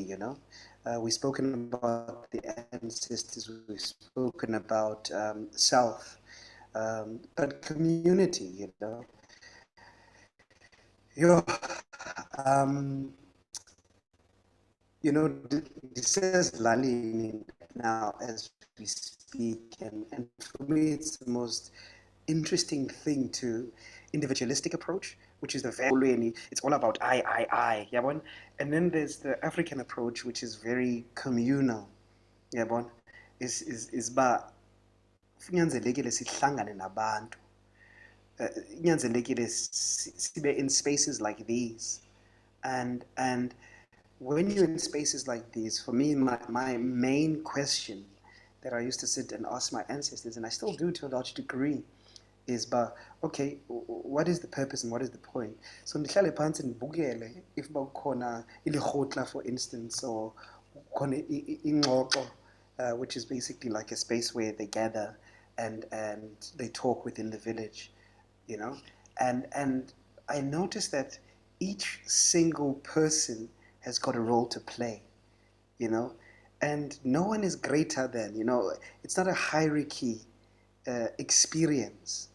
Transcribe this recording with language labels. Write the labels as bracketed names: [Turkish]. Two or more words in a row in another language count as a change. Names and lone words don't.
[English] We've spoken about the ancestors, we've spoken about self, but community, Yo, um, this says Lalini now as we speak, and for me, it's the most interesting thing to individualistic approach, which is the very, it's all about I, yeah, bon? And then there's the African approach, which is very communal, yeah, bon? [Xhosa] Is ba kunyanzelekile sihlangane nabantu, kunyanzelekile sibe [English] in spaces like these, and when you're in spaces like these, for me, my main question that I used to sit and ask my ancestors, and I still do to a large degree, is, but okay, what is the purpose and what is the point? [Xhosa] So ndihlale phansi ndibukele if bakhona ilihotla, [English] for instance, or [Xhosa] khona ingxoxo, [English] which is basically like a space where they gather and they talk within the village, you know, and I noticed that each single person has got a role to play, you know, and no one is greater than, it's not a hierarchy experience.